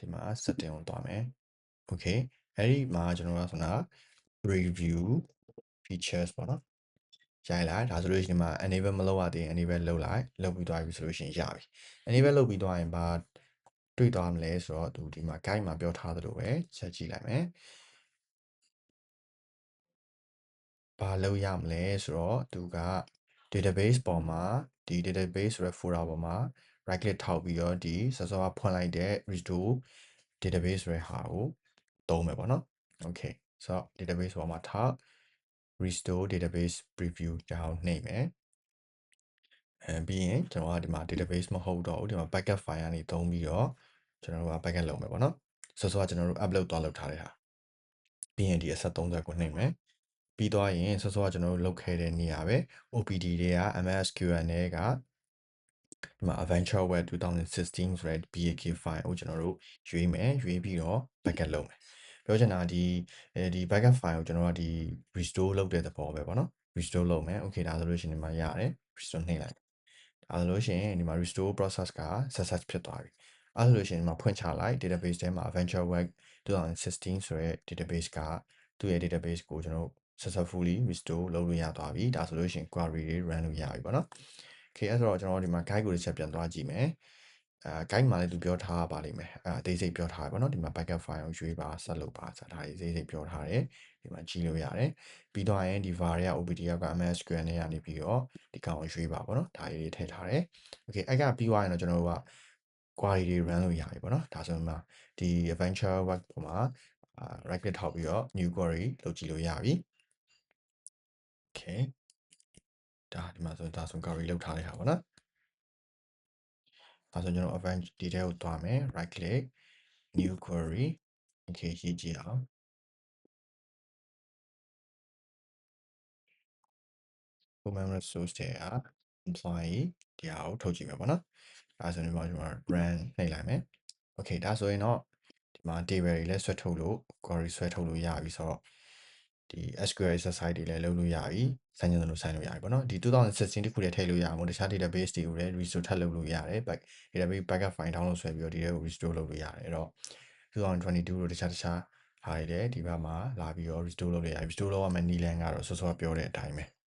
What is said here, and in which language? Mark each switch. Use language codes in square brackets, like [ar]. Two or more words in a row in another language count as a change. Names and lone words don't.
[my] မှာ setting ကိုသွားမယ် okay အဲ့ဒီမှာကျွန်တော်ကဆိုတာ [en] preview features [my] ပေါ့နော်ရိုက်လိုက်ဒါဆိုလို့ရှိရင်ဒီမှာ enable မလုပ်ရသေးရင် enable လုပ်လိုက်လုပ်ပြီးသွားပြီဆိုလို့ရှိရင်ရပြီ enable လုပ်ပြီးသွားရင်ဘာတွေ့သွားမလဲဆိုတော့သူဒီမှာ guide မှာပြောထားသလိုပဲချက်ကြည့်လိုက်မယ်ဘာလုပ်ရမလဲဆိုတော့သူက database ပေါ် မှာဒီ database ဆိုတဲ့ folder ပေါ်မှာ [en] right click [my] ထောက်ပြီးတော့ဒီစောစောကဖွင့်လိုက်တဲ့ [en] restore database [my] ဆိုတဲ့ဟာကိုသုံးမယ်ပေါ့နော် okay ဆိုတော့ database ပေါ်မှာထောက် [en] restore database preview [my] ကြောင်းနှိပ်မယ်ပြီးရင်ကျွန်တော်ကဒီမှာ database မဟုတ်တော့ဘူးဒီမှာ [en] backup file [my] ကနေသုံးပြီးတော့ကျွန်တော်တို့က backup လုပ်မယ်ပေါ့နော်စောစောကကျွန်တော်တို့ upload သွားလုပ် ထားတဲ့ဟာပြီးရင်ဒီအဆက်30ကိုနှိပ်မယ်ပြီးသွားရင်စောစောကကျွန်တော်တို့လုပ်ခဲ့တဲ့နေရာပဲ OPD တွေက MSSQL နဲ့ကဒီမှာ Adventure Web 2016ဆိုတဲ့ [en] BAK file [my] ကိုကျွန်တော်တို့ရွေးမယ်ရွေးပြီးတော့ backup လုပ်မယ်ပြောချင်တာဒီ [en] backup file [my] ကိုကျွန်တော်ကဒီ restore လုပ်တဲ့သဘောပဲပေါ့နော် restore လုပ်မယ် okay ဒါဆိုလို့ရှိရင်ဒီမှာရတယ် restore နှိပ်လိုက်ဒါဆိုလို့ရှိရင်ဒီမှာ [en] restore process [my] က success ဖြစ်သွားပြီအဲ့ဆိုလို့ရှိရင်ဒီမှာဖွင့်ချလိုက် database ထဲမှာ Adventure Web 2016ဆိုတဲ့ database ကသူ့ရဲ့ database ကိုကျွန်တော်တို့ [en] successfully restore [my] လုပ်လို့ရသွားပြီဒါဆိုလို့ရှိရင် query တွေ run လို့ရပြီပေါ့နော် okay အဲ့ဆိုတော့ကျွန်တော်တို့ဒီမှာ guide ကိုတစ်ချက်ပြန်သွား ကြည့်မယ်guide မှာလည်းသူပြောထားပါလိမ့်မယ်အသေးစိတ်ပြောထားရပါတော့ဒီမှာ [en] backup file [my] ကိုရွေးပါဆက်လုပ်ပါဆိုတာဒါတွေအသေးစိတ်ပြောထားတယ်ဒီမှာကြည့်လို့ရတယ်ပြီးတော့ရင်ဒီ var တွေက OPTF က MSSQL နဲ့ကနေပြီးတော့ဒီကောင်ကိုရွေးပါပေါ့နော်ဒါတွေထည့်ထားတယ် okay အဲ့ကပြီးသွားရင်တော့ကျွန်တော်တို့က query တွေ run လို့ရပြီပေါ့နော်ဒါဆိုရင်မှဒီ adventure web ပေါ်မှာ [en] right click [my] ထောက်ပြီးတော့ [en] new query [my] လုပ်ကြည့်လို့ရပြီ okay ဒါဒီမှာဆိုဒါဆို query လုပ်ထားတဲ့ဟာပေါ့နော်ဒါဆိုကျွန်တော် [en] advanced detail [my] ကိုသွားမယ် [en] right click new query [my] okay ရေးကြည့်အောင် [en] human resource [my] တွေက employee တရားကိုထုတ်ကြည့်မယ်ပေါ့နော်ဒါဆိုရင်ကျွန်တော် run နှိပ်လိုက်မယ် okay ဒါဆိုရင်တော့ဒီမှာ table တွေလည်းဆွဲထုတ်လို့ query ဆွဲထုတ်လို့ရပြီဆိုတော့ဒီ [en] SQL exercise [my] တွေလည်းလုပ်လို့ရပြီစမ်းချင်တယ်လို့ဆိုင်လို့ရပြီပေါ့နော်ဒီ2016တခုတည်းထည့်လို့ရအောင်တခြား database တွေကိုလည်း restore ထပ်လုပ်လို့ရတယ် [en] database backup file download [my] ဆွဲပြီးတော့ဒီထဲကို restore လုပ်လို့ရတယ်အဲ့တော့2022တို့တခြားဟာတွေလည်းဒီဘက်မှာလာပြီးတော့ restore လုပ်လို့ရတယ် restore လုပ်ရမယ့်နည်းလမ်းကတော့စောစောပြောတဲ့အတိုင်းပဲ